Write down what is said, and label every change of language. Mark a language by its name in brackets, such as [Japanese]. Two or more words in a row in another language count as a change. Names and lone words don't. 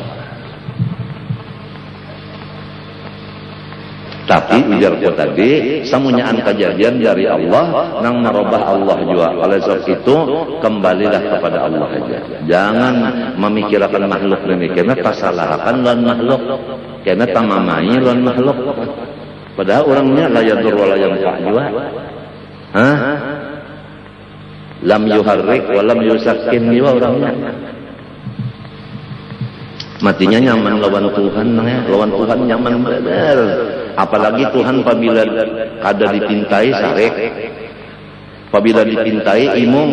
[Banjar] Tapi ujarku tadi, semuanya kejadian dari Allah, nang merubah Allah juga. Oleh sebab itu, kembalilah kepada Allah aja. Jangan memikirkan makhluk demikian, tasalahkan lawan makhluk. Karena tamamai lawan makhluk. Padahal orangnya [Arabic] la yadur wa la yanfa' [Banjar] juga. [Arabic] Lam yuharrik wa lam yusakkin [Banjar] juga orangnya. Matinya nyaman lawan Tuhan, lawan Tuhan nyaman benar. Apalagi Tuhan apabila kada dipintai sarek, apabila dipintai imong.